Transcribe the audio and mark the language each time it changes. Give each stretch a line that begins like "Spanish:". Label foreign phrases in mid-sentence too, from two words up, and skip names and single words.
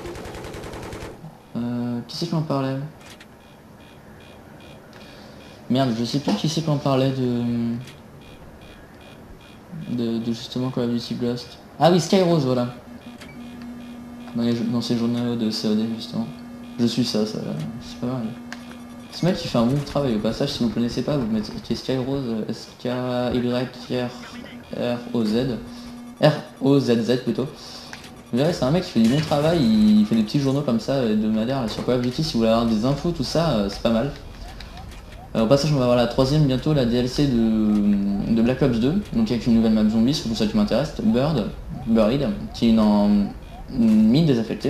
French: Qui c'est qui en parlait? Merde, je sais plus qui c'est qui en parlait de justement Call of Duty Ghost. Ah oui, Skyrose, voilà. Dans ces journaux de COD justement. Je suis ça, c'est pas mal. Ce mec il fait un bon travail au passage, si vous ne connaissez pas, vous mettez Skyrose, S-K-Y-R-O-Z. R-O-Z-Z plutôt. Vous verrez, c'est un mec qui fait du bon travail, il fait des petits journaux comme ça, hebdomadaires sur Call of Duty, si vous voulez avoir des infos, tout ça, c'est pas mal. Au passage on va voir la troisième bientôt, la DLC de Black Ops 2, donc avec une nouvelle map zombie, c'est pour ça qui m'intéresse, Buried, qui est une mine désaffectée.